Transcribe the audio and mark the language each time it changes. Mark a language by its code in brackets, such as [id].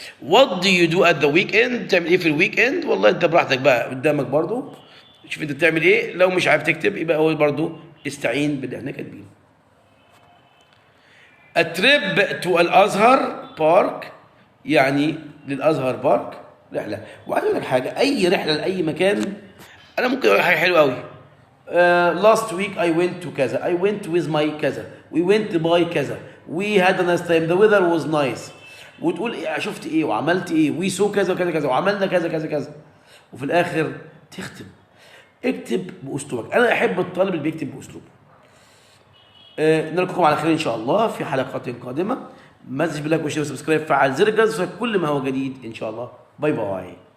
[en] What do you do at the weekend؟ [ar] بتعمل ايه في الويك اند؟ والله انت براحتك بقى قدامك برضو، شوف انت بتعمل ايه. لو مش عارف تكتب يبقى هو برضو استعين باللي احنا كاتبينه. [en] A trip to [ar] الازهر بارك، يعني للازهر بارك رحله. وعايز اقول لك حاجه، اي رحله لاي مكان، انا ممكن اقول حاجه حلوه قوي. [en] last week I went to كذا، I went with my كذا، we went by كذا، we had a nice time the weather was nice، [ar] وتقول إيه شفت ايه وعملت ايه، we saw كذا وكذا كذا وعملنا كذا كذا [en] كذا، وفي الاخر تختم. [ar] اكتب باسلوبك. انا احب الطالب اللي بيكتب باسلوبه. نلقاكم على خير ان شاء الله في حلقات قادمه. ما تنساش باللايك والشير والسبسكرايب، فعل زر الجرس كل ما هو جديد ان شاء الله. باي باي.